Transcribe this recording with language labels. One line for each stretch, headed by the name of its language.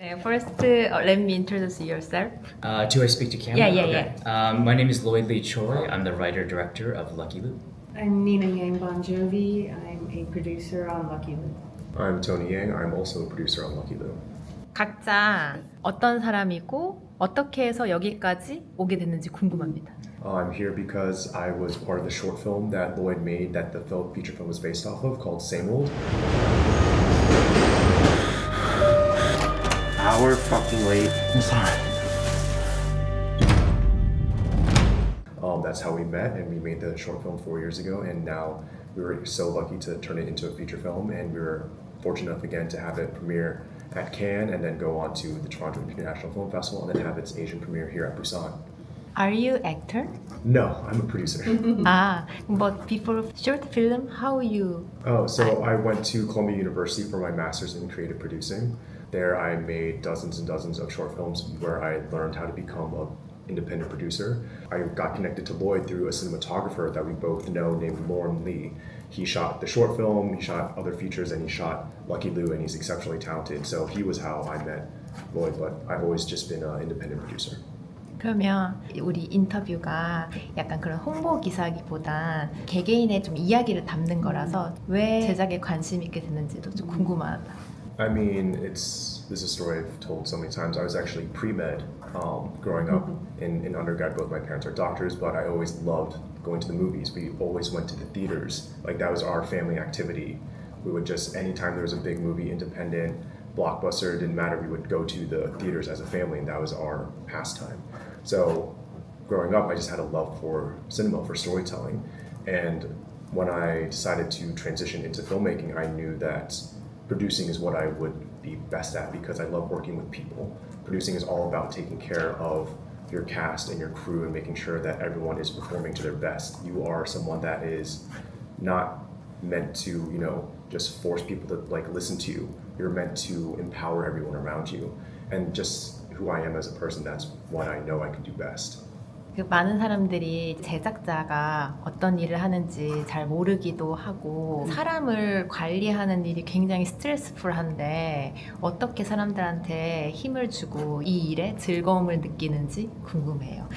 English: First, let me introduce yourself. Do I speak to camera? Yeah. My name is Lloyd Choi. I'm the writer-director of Lucky Luke. I'm Nina Yang Bongiovi. I'm a producer on Lucky Luke. I'm Tony Yang. I'm also a producer on Lucky Luke.
Korean: 각자 어떤 사람이고 어떻게 해서 여기까지 오게 됐는지 궁금합니다.
English: I'm here because I was part of the short film that Lloyd made that the feature film was based off of called Same Old. Hour fucking late. I'm sorry. That's how we met, and we made the short film 4 years ago, and now we were so lucky to turn it into a feature film, and we were fortunate enough again to have it premiere at Cannes and then go on to the Toronto International Film Festival and then have its Asian premiere here at Busan. Are you actor? No, I'm a producer. But before short film, how you? So I went to Columbia University for my master's in creative producing. There I made dozens and dozens of short films where I learned how to become an independent producer. I got connected to Lloyd through a cinematographer that we both know named Lauren Lee. He shot the short film, he shot other features, and he shot Lucky Lou, and he's exceptionally talented. So he was how I met Lloyd, but I've always just been an independent producer.
Korean: 그러면 우리 인터뷰가 약간 그런 홍보 기사기보단 개개인의 좀 이야기를 담는 거라서 왜 제작에 관심 있게 됐는지도 좀 궁금하다.
English: I mean, this is a story I've told so many times. I was actually pre-med growing up in undergrad. Both my parents are doctors, but I always loved going to the movies. We always went to the theaters. Like, that was our family activity. We would just, anytime there was a big movie, independent, blockbuster, it didn't matter, we would go to the theaters as a family, and that was our pastime. So growing up, I just had a love for cinema, for storytelling. And when I decided to transition into filmmaking, I knew that producing is what I would be best at because I love working with people. Producing is all about taking care of your cast and your crew and making sure that everyone is performing to their best. You are someone that is not meant to, just force people to listen to you. You're meant to empower everyone around you. And just who I am as a person, that's what I know I can do best.
Korean: 그 많은 사람들이 제작자가 어떤 일을 하는지 잘 모르기도 하고 사람을 관리하는 일이 굉장히 스트레스풀한데 어떻게 사람들한테 힘을 주고 이 일에 즐거움을 느끼는지 궁금해요.